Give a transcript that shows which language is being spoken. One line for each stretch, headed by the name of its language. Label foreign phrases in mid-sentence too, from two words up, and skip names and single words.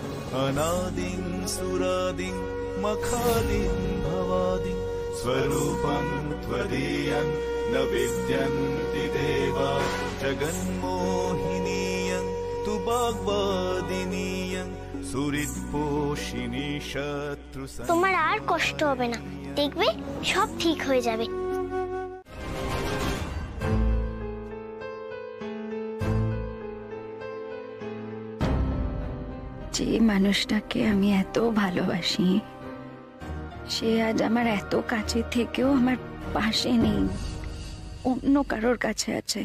Sanskrit: अनादिं सुरादिं मखादिं भवादिं स्वरूपं त्वदीयं न विद्यन्ति देवा जगन्मोहिनीयं तु वाग्वादिनीयं सुहृद्पोषिणी शत्रु
Bangla: তোমার আর কষ্ট হবে না, দেখবে সব ঠিক হয়ে যাবে। যে মানুষটাকে আমি এত ভালোবাসি সে আজ আমার এত কাছে থেকেও আমার পাশে নেই, অন্য কারোর কাছে আছে।